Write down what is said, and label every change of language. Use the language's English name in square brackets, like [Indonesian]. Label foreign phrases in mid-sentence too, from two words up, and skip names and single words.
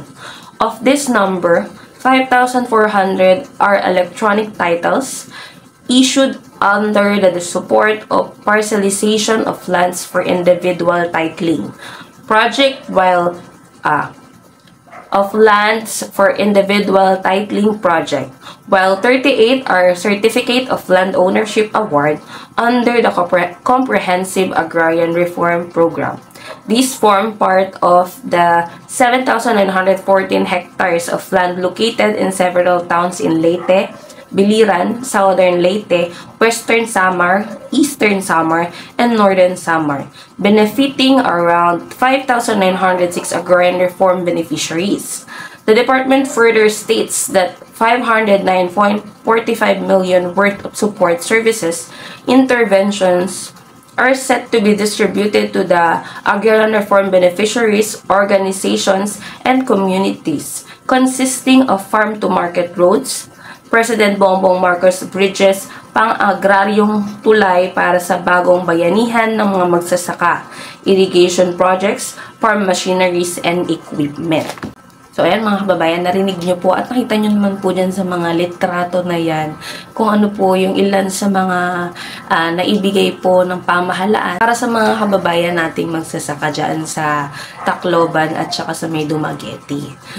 [English] Of this number, 5,400 are electronic titles issued under the support of parcelization of lands for individual titling project, while of lands for individual titling project, while 38 are certificate of land ownership award under the Comprehensive Agrarian Reform Program. These form part of the 7,914 hectares of land located in several towns in Leyte, Biliran, Southern Leyte, Western Samar, Eastern Samar, and Northern Samar, benefiting around 5,906 agrarian reform beneficiaries. The department further states that 509.45 million worth of support services interventions are set to be distributed to the agrarian reform beneficiaries, organizations, and communities, consisting of farm-to-market roads, President Bongbong Marcos bridges, [Filipino] pang-agraryong tulay para sa bagong bayanihan ng mga magsasaka, [English] irrigation projects, farm machineries, and equipment. [Filipino] So, ayan mga kababayan, narinig nyo po at nakita nyo naman po dyan sa mga litrato na yan kung ano po yung ilan sa mga naibigay po ng pamahalaan para sa mga kababayan nating magsasaka dyan sa Tacloban at saka sa may Dumaguete.